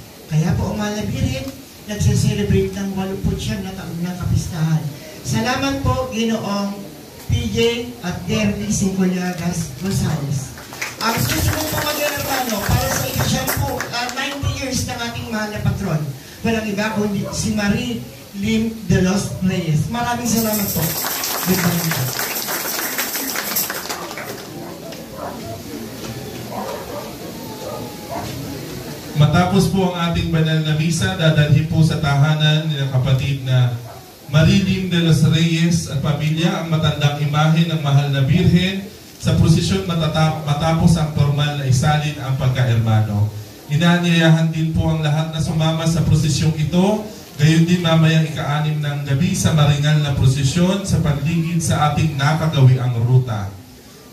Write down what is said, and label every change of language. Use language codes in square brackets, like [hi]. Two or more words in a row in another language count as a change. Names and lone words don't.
[tl] Kaya po ang Malabiring nagse-celebrate ng 89 na taon ng kapistahan. Salamat po Ginoong PJ at Girlie Singcolyagas Gonzales. Ang susunod po mag-hermano para sa ikasyan po 90 years ng ating mahal na patron. Walang iba kundi si Marie Lim de los Reyes. Maraming salamat po. [en] Good morning [tl] po. Matapos po ang ating banal na misa, dadalhin po sa tahanan ng kapatid na Marie Lim de los Reyes at pamilya ang matandang imahe ng mahal na Birhen sa prosesyon matapos ang formal na isalin ang pagka-hermano. Inaanyayahan din po ang lahat na sumama sa prosesyong ito, gayon din mamayang ika-6 ng gabi sa maringal na prosesyon sa pagligid sa ating nakagawiang ruta.